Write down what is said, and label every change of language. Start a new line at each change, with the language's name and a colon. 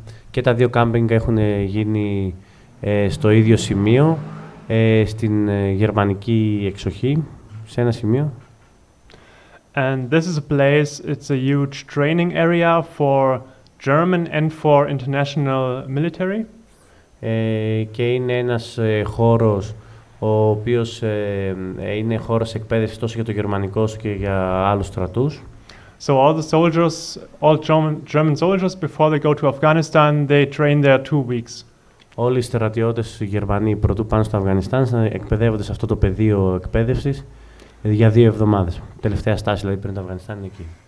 Greek: Και τα δύο κάμπινγκ έχουν γίνει στο ίδιο σημείο, στην γερμανική εξοχή, σε ένα σημείο.
English: And this is a place, it's a huge training area for German and for international military.
Greek: Και είναι ένας χώρος ο οποίος είναι χώρος εκπαίδευσης τόσο για το γερμανικό όσο και για άλλους στρατούς.
English: So all German soldiers before they go to Afghanistan, they train there 2 weeks.
Greek: Όλοι οι στρατιώτες Γερμανοί πρωτού πάνε στο Αφγανιστάν εκπαιδεύονται σε αυτό το πεδίο εκπαίδευσης για 2 εβδομάδες. Τελευταία στάση δηλαδή πριν το Αφγανιστάν είναι εκεί.